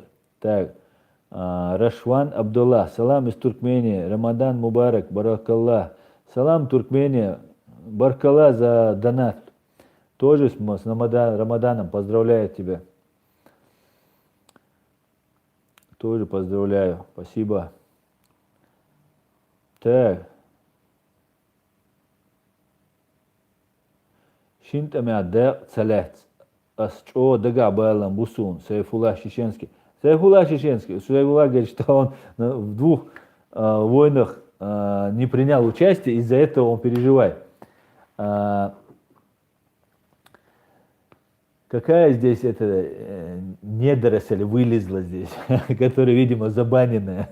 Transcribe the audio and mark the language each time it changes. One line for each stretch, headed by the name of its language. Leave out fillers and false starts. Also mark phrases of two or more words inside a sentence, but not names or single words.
Russian: Так, Рашван Абдулла, салам из Туркмении,
Arabic: رمضان مبارك,
Russian: Баракаллах. Салам Туркмения, Баркалла за донат. Тоже с Рамаданом поздравляю тебя. Тоже поздравляю, спасибо. Так.
Chechen: Шинтамя де целец. Асчо дега байлам бусун. Сайфулла Чеченский.
Russian: Сайфулла говорит, что он в 2 войнах не принял участие, из-за этого он переживает. Какая здесь недоросль вылезла здесь, которая, видимо, забаненная.